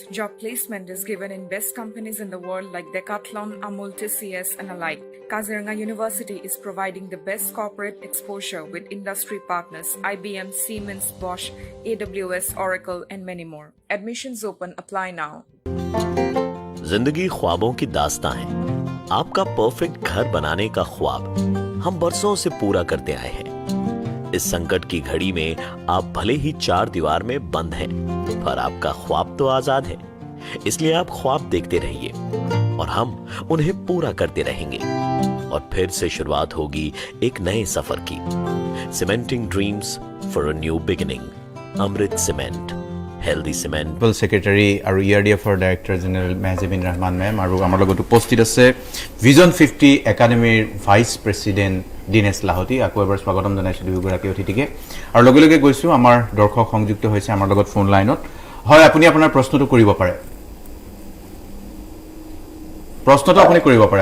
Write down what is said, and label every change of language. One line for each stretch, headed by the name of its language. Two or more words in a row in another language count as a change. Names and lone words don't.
English: Job placement is given in best companies in the world like Decathlon, Amul, TCS, and alike. Kaziranga University is providing the best corporate exposure with industry partners IBM, Siemens, Bosch, AWS, Oracle, and many more. Admissions open. Apply now.
Hindi: जिंदगी ख्वाबों की दास्तां है। आपका परफेक्ट घर बनाने का ख्वाब हम बरसों से पूरा करते आए हैं। इस संकट की घड़ी में आप भले ही 4 दीवार में बंद हैं, पर आपका ख्वाब तो आजाद है। इसलिए आप ख्वाब देखते रहिए और हम उन्हें पूरा करते रहेंगे। और फिर से शुरुआत होगी एक नए सफर की।
English: Cementing dreams for a new beginning. Amrit Cement, healthy cement. principal secretary
Assamese: আৰু ERDFৰ
English: director general
Assamese: মেহজাবিন ৰহমান মেম আৰু আমাৰ লগত উপস্থিত আছে ভিজন 50 একাডেমীৰ
English: vice president
Assamese: দীনেশ লাহোটি। আকৌ এবাৰ স্বাগতম জনাইছোঁ দুয়োগৰাকী অতিথিকে। আৰু লগে লগে গৈছোঁ আমাৰ দৰ্শক সংযুক্ত হৈছে আমাৰ লগত
English: phone line.
Assamese: হয়, আপুনি আপোনাৰ প্ৰশ্নটো কৰিব পাৰে। প্ৰশ্নটো আপুনি কৰিব পাৰে।